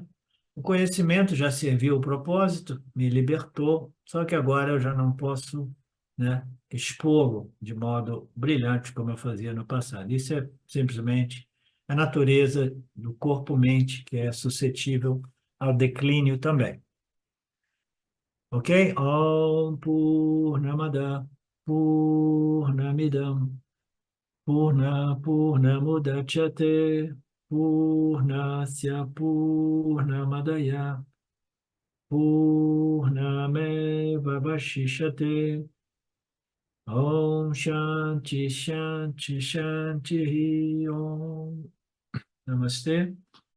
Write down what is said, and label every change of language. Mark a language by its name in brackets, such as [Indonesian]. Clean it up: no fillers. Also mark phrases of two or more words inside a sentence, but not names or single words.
[Portuguese] O conhecimento já serviu o propósito, me libertou, só que agora eu já não posso, né, expô-lo de modo brilhante como eu fazia no passado. Isso é simplesmente a natureza do corpo-mente, que é suscetível ao declínio também. Ok? [Sanskrit] Om Purnamada Purnamidam Purnamudachyate Purnasya Purnamadaya Purnamevavashishate Om Shanti Shanti Shanti Om Namastê.